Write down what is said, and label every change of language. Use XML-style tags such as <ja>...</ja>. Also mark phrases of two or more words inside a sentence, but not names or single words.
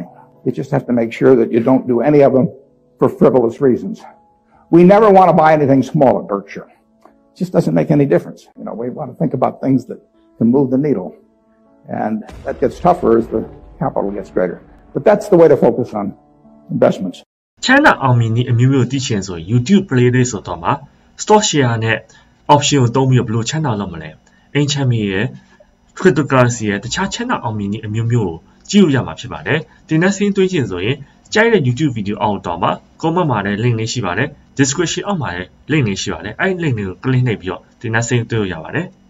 <en>You just have to make sure that you don't do any of them for frivolous reasons. We never want to buy anything small at Berkshire. It just doesn't make any difference. We want to think about things that can move the needle. And that gets tougher as the capital gets greater. But that's the way to focus on investments.</en> <my>China အောင်မြင်နည်းအမျိုးမျိုးသိချင်ဆို YouTube playlist ဆိုတော့မှာ</my> <en>stock share</en> <my>နဲ့ option ကိုသုံးပြီးဘယ်လိုချမ်းသာလုပ်မလဲအိမ်ချမ်းမြေရဲ့ cryptocurrency ရဲ့တခြားချမ်းသာအောင်မြင်နည်းအမျိုးမျိုးကိုကြည့်လို့ရမှာဖြစ်ပါတယ်ဒီနေ့စင်းတွေးချင်ဆိုရင်ကြိုက်တဲ့ YouTube video အောက်တော့မှာ comment မှာလည်း link လေးရှိပါတယ် description အောက်မှာလည်း link လေးရှိပါတယ်အဲ့ဒီ link လေးကို click နှိပ်ပြီးတော့ဒီနေ့စင်းတွေးလို့ရပါတယ်</my>